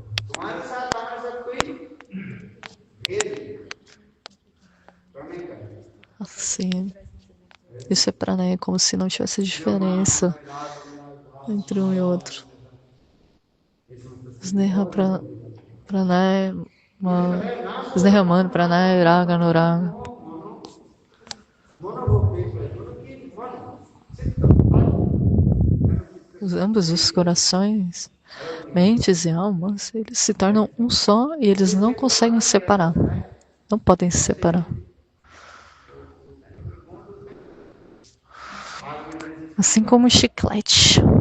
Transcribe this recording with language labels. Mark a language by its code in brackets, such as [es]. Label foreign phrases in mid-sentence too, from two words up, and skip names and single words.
[pt] Assim, isso é pranaya, como se não tivesse diferença entre um e outro. [sa] Sneha pranaya, Snehamana, pranaya, raga, nuraga. [pt] Ambos os corações, mentes e almas, eles se tornam um só e eles não conseguem se separar. Não podem se separar. Assim como o chiclete.